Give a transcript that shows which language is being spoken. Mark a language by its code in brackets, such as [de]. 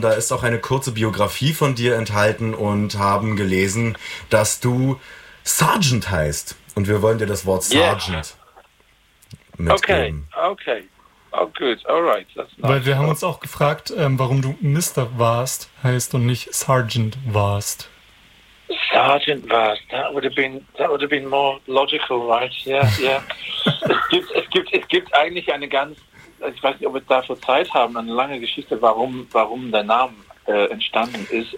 [de] Da ist auch eine kurze Biografie von dir enthalten und haben gelesen, dass du Sergeant heißt. Und wir wollen dir das Wort Sergeant mitgeben. [en] Okay. Oh, good. All right. That's nice. [de] Weil wir haben uns auch gefragt, warum du Mr. Vast heißt und nicht Sergeant Vast. [en] Sergeant Vast, that would have been more logical, right? Yeah. [de] es gibt eigentlich eine ganz, ich weiß nicht, ob wir dafür Zeit haben, eine lange Geschichte, warum der Name entstanden ist.